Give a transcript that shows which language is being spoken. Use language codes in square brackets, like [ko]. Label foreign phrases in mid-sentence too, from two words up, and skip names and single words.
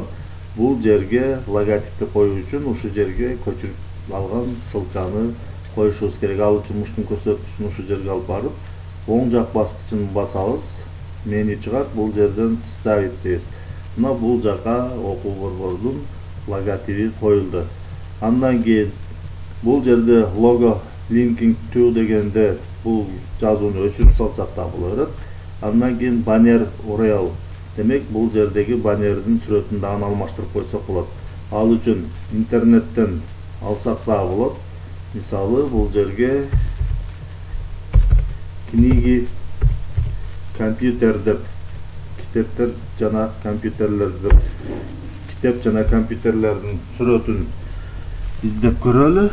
[ky] Бул жерге логотипти коюу үчүн ушу жерге көчүрүп алган ссылканы коюшубуз керек. Ал үчүн муштун көрсөткүчүн ушу жерге алып барып, оң жак баскычын басабыз. Меню чыгат. Бул жерден ставить дейбиз. Мына бул жака окуу борбордун логотипи коюлду. Андан кийин бул жерде [en] logo linking to [ky] дегенде бул жазууну өчүрүп салсак да боло берет. Андан кийин [en] banner URL [ky] демек бул жердеги баннердин сүрөтүн дагы алмаштырып койсок болот. Ал үчүн интернеттен алсак да болот. Мисалы бул жерге [ru] книги компьютер [ky] деп китептер жана компьютерлер деп китеп жана компьютерлердин сүрөтүн издеп көрөлү.